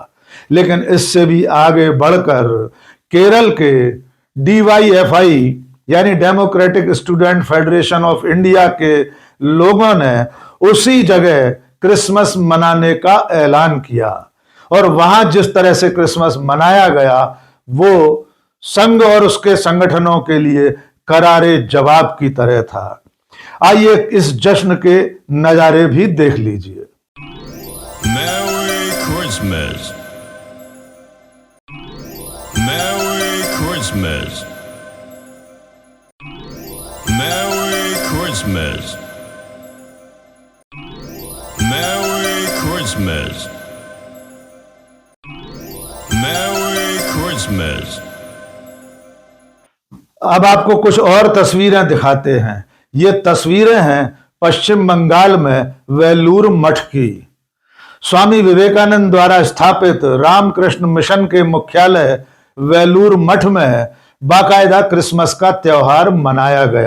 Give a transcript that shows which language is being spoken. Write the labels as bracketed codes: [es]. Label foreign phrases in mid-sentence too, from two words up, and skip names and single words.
[hi] लेकिन इससे भी आगे बढ़कर केरल के DYFI यानी डेमोक्रेटिक स्टूडेंट फेडरेशन ऑफ इंडिया के लोगों ने उसी जगह क्रिसमस मनाने का ऐलान किया, और वहां जिस तरह से क्रिसमस मनाया गया वो संघ और उसके संगठनों के लिए करारे जवाब की तरह था। आइए इस जश्न के नजारे भी देख लीजिए। [en] Merry Christmas. Merry Christmas. Merry Christmas. Merry Christmas. Merry Christmas. [hi] अब आपको कुछ और तस्वीरें दिखाते हैं। ये तस्वीरें हैं पश्चिम बंगाल में वेलूर मठ की। स्वामी विवेकानंद द्वारा स्थापित रामकृष्ण मिशन के मुख्यालय वेलूर मठ में बाकायदा क्रिसमस का त्योहार मनाया गया।